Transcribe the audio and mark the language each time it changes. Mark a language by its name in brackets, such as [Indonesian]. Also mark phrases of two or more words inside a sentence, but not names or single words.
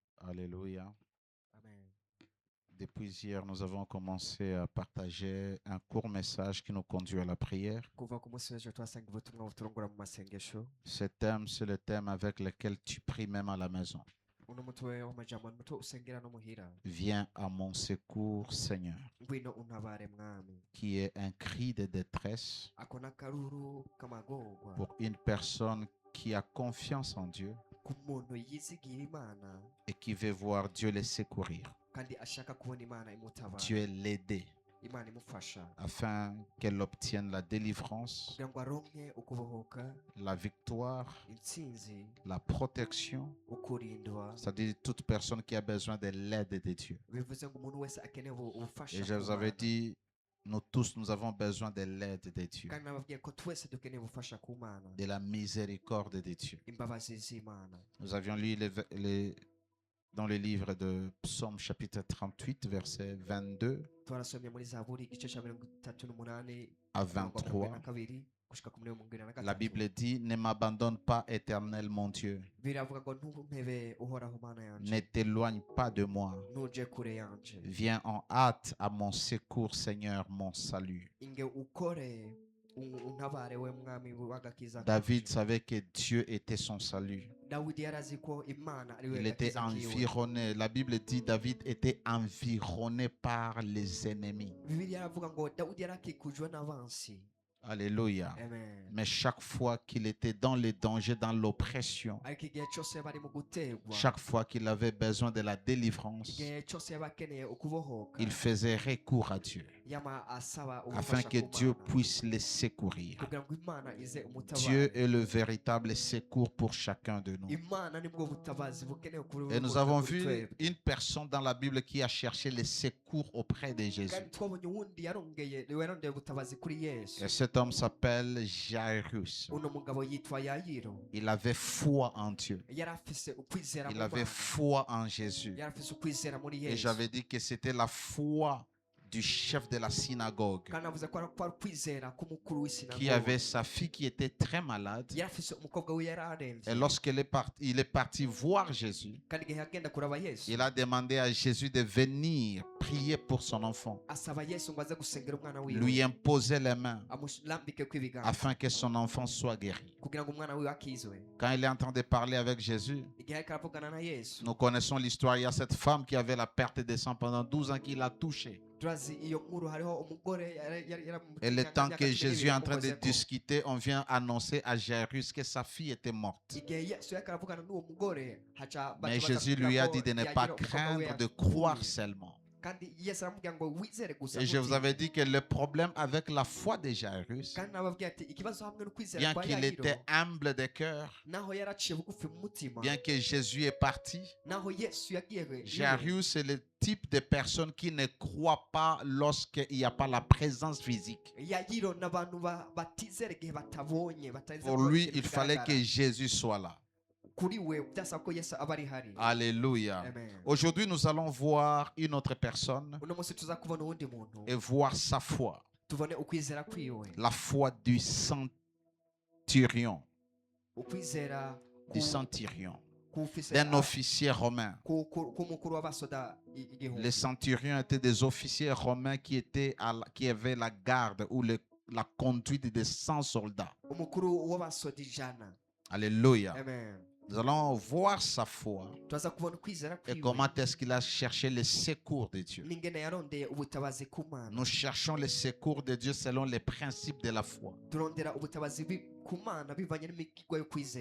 [French] Alléluia. Amen. Depuis hier, nous avons commencé à partager un court message qui nous conduit à la prière. [Rundi] Kuva ku munsi w'ejo twasanga ubutumwa buturongora mu masengesho. [French] Ce thème, c'est le thème avec lequel tu pries même à la maison. [Rundi] Uno mutwe w'amajambo muto usengera no muhira. [French] Viens à mon secours, Seigneur, [Rundi] Ngwino untabare mwami. [French] qui est un cri de détresse [Rundi] Ako n'akaruru k'amagorwa [French] pour une personne qui a confiance en Dieu [Rundi] ku muntu yizigira Imana [French] et qui veut voir Dieu les secourir. [Rundi] kandi ashaka kubona Imana imutabara. [French] Dieu l'aider [Rundi] Imana imufasha [French] afin qu'elle obtienne la délivrance, [Rundi] kugira ngo aronke ukubohoka, [French] la victoire, [Rundi] intsinzi, [French] la protection. [Rundi] ukurindwa. [French] C'est-à-dire toute personne qui a besoin de l'aide de Dieu. [Rundi] Bivuze ngo umuntu wese akeneye ubufasha [French] Et je vous [Rundi] ku [French] avais [Rundi] Mana. [French] dit, nous tous, nous avons besoin de l'aide de Dieu, [Rundi] Kandi nababwiye ko twese dukeneye ubufasha ku Mana, [French] de la miséricorde de Dieu. [Rundi] imbabazi z'Imana. [French] Nous avions lu dans le livre de Psaume chapitre 38, verset 22 [Rundi] Twarasomye muri Zaburi igice cya 38 [French] à [Rundi] umurongo wa [French] 23. [Rundi] 22 gushika ku murongo wa 23. [French] La Bible dit, ne m'abandonne pas, Éternel mon Dieu. [Rundi] biravuga ngo ntumpebe uhoraho Mana yanje, [French] Ne t'éloigne pas de moi. [Rundi] ntuje kure yanje, [French] Viens en hâte à mon secours, Seigneur, mon salut. [Rundi] inge ukore untabare we mwami w'agakiza [French] David [Rundi] kanje. [French] savait que Dieu était son salut. [Rundi] Dawidi yarazi ko Imana ari we [French] Il était [Rundi] gakiza kiwe. [French] environné. La Bible dit David était environné par les ennemis. [Rundi] Bibiliya yaravuga ngo Dawidi yarakikujwe n'abansi. [French] Alléluia. Amen. Mais chaque fois qu'il était dans les dangers, dans l'oppression, [Rundi] ariko igihe cyose bari mu gutegwa, [French] chaque fois qu'il avait besoin de la délivrance, [Rundi] igihe cyose yabakeneye ukubohoka, [French] il faisait recours à Dieu [Rundi] yama asaba [French] afin [Rundi] ubufasha [French] que [Rundi] ku [French] Dieu [Rundi] Mana, [French] puisse les secourir. [Rundi] kugira ngo Imana ize [French] Dieu [Rundi] umutabare. [French] est le véritable secours pour chacun de nous. [Rundi] Imana nibwo butabazi bukenewe kuri [French] Et nous avons vu une personne dans la Bible qui a cherché le secours auprès de Jésus. [Rundi] kandi twabonye uwundi yarondeye ubutabazi kuri Yesu. [French] Et cet homme s'appelle Jairus. [Rundi] Uno mugabo yitwa Yayiro, [French] Il avait foi en Dieu. [Rundi] yari afise ukwizera mu [French] Il avait [Rundi] Mana, [French] foi en Jésus. [Rundi] yari afise ukwizera muri [French] Et [Rundi] Yesu. [French] j'avais dit que c'était la foi du chef de la synagogue [Rundi] kandi navuze ko ari ukwizera k'umukuru [French] qui [Rundi] w'isinagogi, [French] avait sa fille qui était très malade. [Rundi] yari afise umukobwa we yari aremvye, [French] Et lorsqu'il est parti voir Jésus, [Rundi] kandi igihe yagenda kuraba Yesu, [French] il a demandé à Jésus de venir prier pour son enfant, [Rundi] asaba Yesu ngo aze gusengera umwana [French] lui [Rundi] wiwe, [French] imposer les mains [Rundi] amulambike kw'ibiganza [French] afin que son enfant soit guéri. [Rundi] kugira ngo umwana wiwe akizwe. [French] Quand il est en train de parler avec Jésus, [Rundi] Igihe ariko aravugana na Yesu, [French] nous connaissons l'histoire. Il y a cette femme qui avait la perte de sang pendant 12 ans qui l'a touché. [Rundi] turazi iyo nkuru, hariho umugore [French] Et le temps que Jésus est en train de discuter, on vient annoncer à Jairus que sa fille était morte. [Rundi] igihe Yesu yariko aravugana n'uwo mugore, haca [French] Mais [Rundi] baca [French] Jésus [Rundi] baza [French] lui a [Rundi] kugira [French] dit [Rundi] ko [French] de ne [Rundi] Yayiro [French] pas [Rundi] umukobwa we [French] craindre, de [Rundi] yapfuye. [French] croire seulement. [Rundi] kandi Yesu aramubwira ngo wizere gusa [French] Et je vous [Rundi] ntutinye. [French] avais dit que le problème avec la foi de Jairus, [Rundi] kandi nababwira ati ikibazo hamwe no kwizera [French] bien [Rundi] kwa [French] qu'il [Rundi] Yayiro, [French] était humble de cœur, [Rundi] naho yaraciye bugufi mu mutima, [French] bien que Jésus est parti, [Rundi] naho Yesu yagiye iwe, [French] Jairus est le type de personne qui ne croit pas lorsqu'il n'y a pas la présence physique. [Rundi] Yayiro n'abantu batizera igihe batabonye batariza [French] Pour [Rundi] ko [French] lui, [Rundi] ikintu [French] il fallait [Rundi] kigaragara. [French] que Jésus soit là. [Rundi] kuri we byasaba ko Yesu aba ari hari. [French] Alléluia. Amen. Aujourd'hui, nous allons voir une autre personne [Rundi] uno munsi tuza kubona uwundi muntu, [French] et voir sa foi. [Rundi] tubone ukwizera kwiwe, [French] La foi du centurion, [Rundi] ukwizera [French] du centurion, [Rundi] k'ufise [French] d'un officier romain. [Rundi] k'umukuru w'abasoda igihumbi. [French] Les centurions étaient des officiers romains qui avaient la garde ou la conduite de 100 soldats. [Rundi] umukuru w'abasoda 100. [French] Alléluia. Amen. Nous allons voir sa foi [Rundi] turaza kubona ukwizera [French] et [Rundi] kwiwe [French] comment est-ce qu'il a cherché le secours de Dieu. [Rundi] n'ingene yarondeye ubutabazi ku Mana. [French] Nous cherchons le secours de Dieu selon les principes de la foi. [Rundi] turondera ubutabazi ku Mana bivanye n'imigirwa yo kwizera.